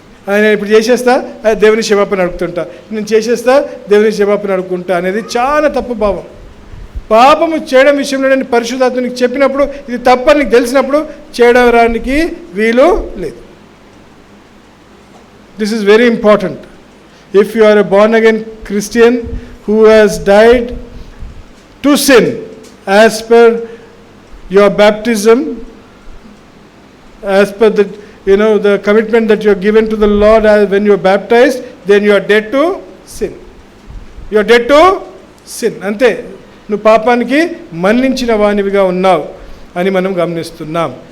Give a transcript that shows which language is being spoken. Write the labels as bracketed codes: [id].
[te] ఆయన ఇప్పుడు చేసేస్తా, దేవుని క్షమాపణ అడుగుతుంటా, నేను చేసేస్తా, దేవుని క్షమాపణ అడుగుకుంటా అనేది చాలా తప్పు భావం. పాపము చేయడం విషయంలో నేను పరిశుద్ధాత్మ నీకు చెప్పినప్పుడు ఇది తప్పని నీకు తెలిసినప్పుడు చేయడానికి వీలు లేదు. [en] This is very important. If you are a born again Christian who has died to sin as per your baptism, as per the commitment that you are given to the Lord when you are baptized, then you are dead to sin. You are dead to sin. [te] అంతే, నువ్వు పాపానికి మరణించిన వానివిగా ఉన్నావు అని మనం గమనిస్తున్నాం.